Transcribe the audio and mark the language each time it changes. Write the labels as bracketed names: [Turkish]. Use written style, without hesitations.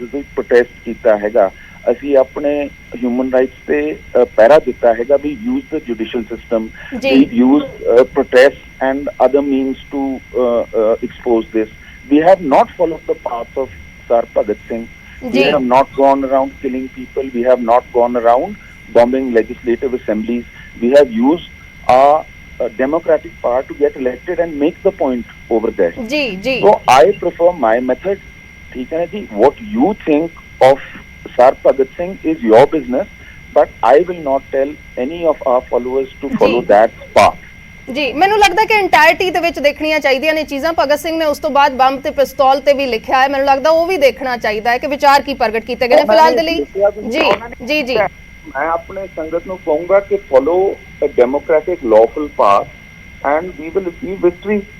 [Punjabi] ਅਸੀਂ ਪ੍ਰੋਟੈਸਟ ਕੀਤਾ ਹੈਗਾ, ਅਸੀਂ ਆਪਣੇ ਹਿਊਮਨ ਰਾਈਟਸ ਤੇ ਪਹਿਰਾ ਦਿੱਤਾ ਹੈਗਾ। [English] We use the judicial system, we use protest and other means to expose this. We have not followed the path of Sir Bhagat Singh. We have not gone around killing people. We have not gone around bombing legislative assemblies. We have used a democratic power to get elected and make the point over there. जी जी. So I prefer my method. [Hindi] ठीक है ना जी. [English] What you think of Sar Bhagat Singh is your business, but I will not tell any of our followers to follow that path. [Punjabi] ਜੀ ਮੈਨੂੰ ਲੱਗਦਾ ਕਿ ਇੰਟਾਇਰਟੀ ਦੇ ਵਿੱਚ ਦੇਖਣੀਆਂ ਚਾਹੀਦੀਆਂ ਨੇ ਚੀਜ਼ਾਂ। ਭਗਤ ਸਿੰਘ ਨੇ ਉਸ ਤੋਂ ਬਾਅਦ ਬੰਬ ਤੇ ਪਿਸਤੌਲ ਤੇ ਵੀ ਲਿਖਿਆ ਹੈ, ਮੈਨੂੰ ਲੱਗਦਾ ਉਹ ਵੀ ਦੇਖਣਾ ਚਾਹੀਦਾ ਹੈ ਕਿ ਵਿਚਾਰ ਕੀ ਪ੍ਰਗਟ ਕੀਤੇ ਗਏ ਨੇ ਫਿਲਹਾਲ ਦੇ ਲਈ। ਜੀ ਜੀ ਜੀ ਮੈਂ ਆਪਣੇ ਸੰਗਤ ਨੂੰ ਕਹੂੰਗਾ ਕਿ [English] Follow a democratic lawful path and we will achieve victory.